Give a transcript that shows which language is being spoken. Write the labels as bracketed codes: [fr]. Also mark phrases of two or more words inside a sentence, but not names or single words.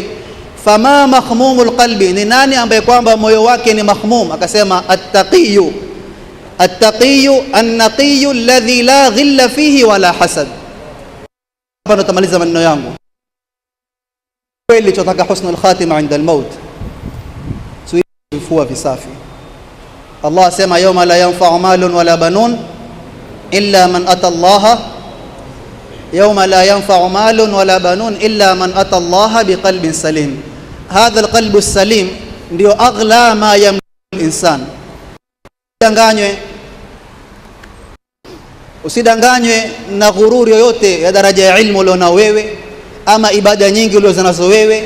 [ar] فما مخموم القلب, [sw] ni nani ambaye kwamba moyo wake ni mahmum? [ar] Akasema التقي التقي النقي الذي لا غل فيه ولا حسد. [sw] Hapa ndo tamaliza maneno yangu. Kweli tunataka [ar] حسن الخاتمة عند الموت, [sw] tuifua visafi. [ar] Allah asema يوم لا ينفع مال ولا بنون إلا من أتى الله يوم لا ينفع مال ولا بنون إلا من أتى الله بقلب سليم. هذا القلب سليم ndio أغلى ما يملك الإنسان. [sw] Usidanganywe na ghururi yoyote ya daraja ya ilmu uliona wewe ama ibada nyingi ulizonazo wewe.